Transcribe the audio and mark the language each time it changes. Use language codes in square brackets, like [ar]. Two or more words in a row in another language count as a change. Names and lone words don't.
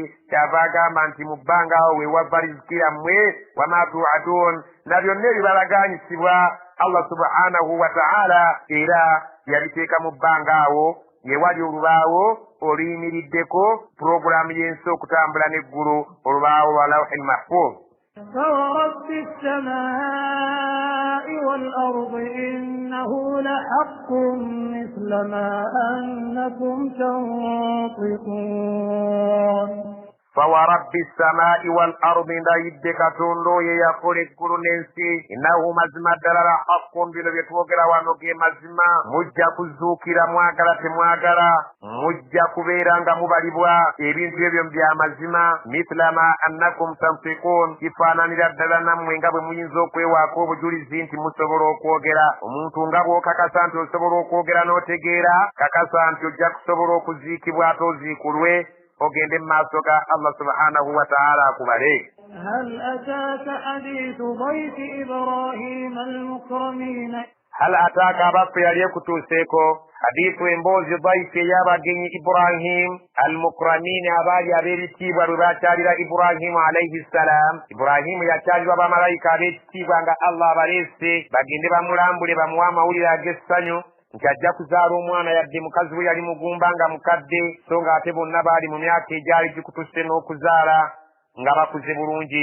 [lg] Kyava agamba nti mu bbanga awo weewava riziki yammwe [ar] وما توعدون, [lg] na byonna ebibalaganyisibwa [ar] الله سبحانه وتعالى [lg] era yabiteeka mu bbanga awo yewali olubaawo oluyimiriddeko puroguramu y'ensi okutambula n'eggulu, olubaawo lwa [ar] لوح المحفوظ. فورب السماء والأرض إنه لحق مثل ما أنكم تنطقون. فورب السماء والأرض [lg] ndayiddeka tondo ye yakola eggulu n'ensi innahu mazima ddala haqqun bino bye twogera wano ge mazima. Mujja kuzuukira mwagala temwagala, mujja kubeera nga mubalibwa ebintu ebyo bya mazima. [ar] مثل ما أنكم تنفقون, [lg] kifaananira ddala nammwe nga bwe muyinza okwewaako obujulizi nti musobola okwogera. Omuntu nga bw'okakasa nti osobola okwogera n'otegeera, kakasa nti ojja kusobola okuziikibwa ate oziikulwe ogende mu maaso ga [ar] الله سبحانه وتعالى [lg] akubale. [ar] هل أتاك حديث ضيف إبراهيم المكرمين. هل أتاك [lg] abaffe yali ekutuuseeko hadithu emboozi dhaifi ey'abagenyi Ibrahim al-mukramin, abaali ab'ebitiibwa lwe bakyalira Ibrahimu [ar] عليه السلام. [lg] Ibrahimu yakyalirwa bamalayika ab'ekitiibwa nga Allah abaleese bagende bamulambule bamuwe amawulire ag'essanyu nti ajja kuzaala omwana, yadde mukazi we yali mugumba nga mukadde, so nga ate bonna baali mu myaka egyali gikutusse n'okuzaala nga bakuze bulungi.